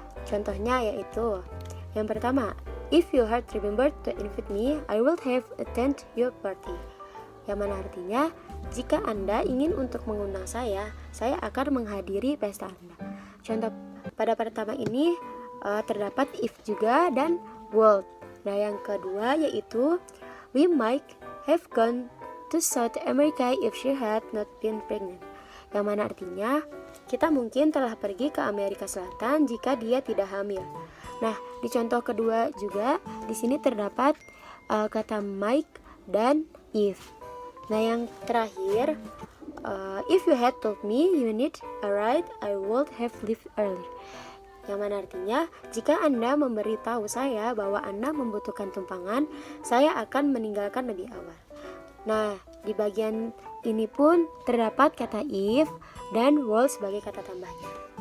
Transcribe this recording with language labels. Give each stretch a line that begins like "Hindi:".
Indonesian: Contohnya yaitu yang pertama,
English: if you had remembered to invite me, I will have attend your party.
Indonesian: Yang mana artinya jika Anda ingin untuk mengundang saya akan menghadiri pesta Anda. Contoh pada pertama ini terdapat if juga dan would. Nah, yang kedua yaitu
English: we might have gone to South America if she had not been pregnant.
Indonesian: Yang mana artinya kita mungkin telah pergi ke Amerika Selatan jika dia tidak hamil. Nah, di contoh kedua juga di sini terdapat kata might dan if. Nah, yang terakhir,
English: if you had told me you need a ride, I would have left early.
Indonesian: Yang mana artinya, jika Anda memberitahu saya bahwa Anda membutuhkan tumpangan, saya akan meninggalkan lebih awal. Nah, di bagian ini pun terdapat kata if dan will sebagai kata tambahnya.